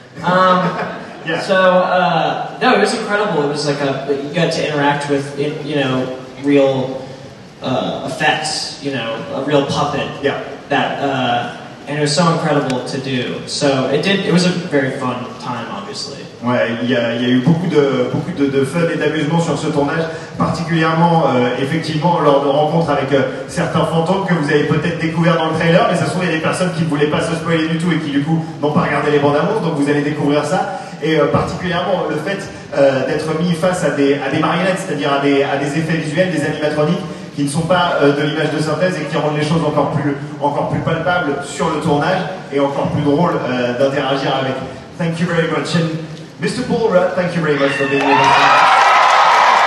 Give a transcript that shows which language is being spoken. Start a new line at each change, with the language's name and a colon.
English: Yeah. So, no, it was incredible. It was like you got to interact with, real effects, a real puppet. Yeah. And it was so incredible to do. So it was a very fun time, obviously.
French: Ouais, il y a eu beaucoup de fun et d'amusement sur ce tournage, particulièrement effectivement lors de rencontres avec certains fantômes que vous avez peut-être découvert dans le trailer, mais ça se trouve il y a des personnes qui ne voulaient pas se spoiler du tout et qui du coup n'ont pas regardé les bandes annonces, donc vous allez découvrir ça. Et particulièrement le fait d'être mis face à des marionnettes, c'est-à-dire à des effets visuels, des animatroniques, qui ne sont pas de l'image de synthèse et qui rendent les choses encore plus palpables sur le tournage et encore plus drôles d'interagir avec.
English: Thank you very much. And Mr. Paul Rudd, thank you very much for being with us.